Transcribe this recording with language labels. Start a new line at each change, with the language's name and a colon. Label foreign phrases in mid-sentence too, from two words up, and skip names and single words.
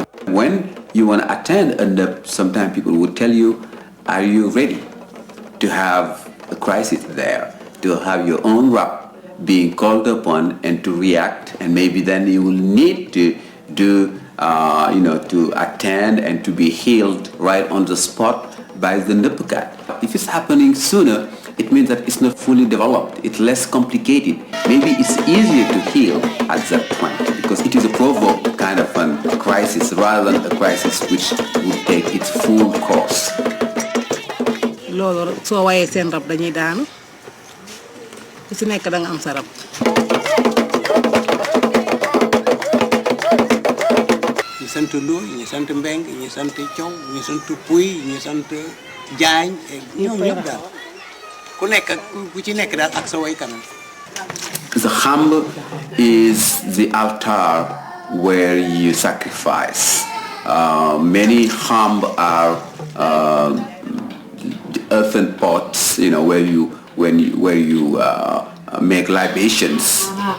English: When you want to attend, and sometimes people would tell you, are you ready to have a crisis there, to have your own rap being called upon and to react, and maybe then you will need to do, to attend and to be healed right on the spot by the Ndupkat. If it's happening sooner, it means that it's not fully developed, it's less complicated. Maybe it's easier to heal at that point because it is a provoked kind of a crisis rather than a crisis which would take its full course.
Wolof: loolu soo wayee seen rab dañuy daanu ku ci nekk da nga am sa rab. ñi sant Lo ñi sant Mbeng ñi sant Thiaw ñi sant Pouy ñi sant Diagne ñoom ñëpp daal ku nekk ku ci nekk daal ak sa way kanam.
English: The Khamb is the altar where you sacrifice. Many Khamb are earthen pots, where you make libations.